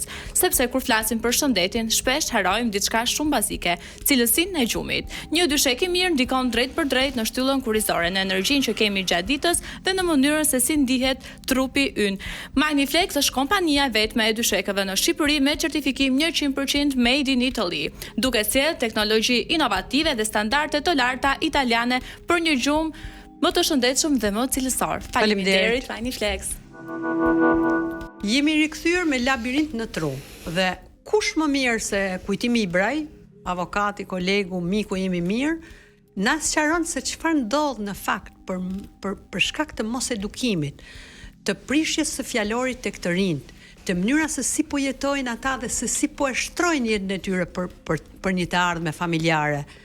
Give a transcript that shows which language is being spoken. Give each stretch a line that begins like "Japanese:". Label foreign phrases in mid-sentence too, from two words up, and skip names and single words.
Albanian: Sepse kur flasim për shëndetin, shpesh harrojmë diçka shumë bazike, cilësinë e gjumit. Një dyshek i mirë ndikon drejt për drejt në shtyllën kurrizore, në energjinë që kemi gjatë ditës dhe në mënyrën se si ndihet trupi ynë. Magniflex është kompania vetme e dyshekëve në Shqipëri me certifikim 100%
English: made in Italy,
Albanian: duke sjellë teknologji inovative dhe standarde të larta italiane për një gjumë më të shëndetshëm dhe më cilësor. Faleminderit Magniflex. Jemi rikthyer me labirint në tru dhe kush më mirë se Kujtimi i Brej, avokati, kolegu, miku jemi mirë, na sqaron se çfarë ndodh në fakt për shkak të mos edukimit, të prishjes së fjalorit tek të rinjt, të mënyra se si po jetojnë ata dhe se si po e shtrojnë jetën e tyre për një të ardhme familjare.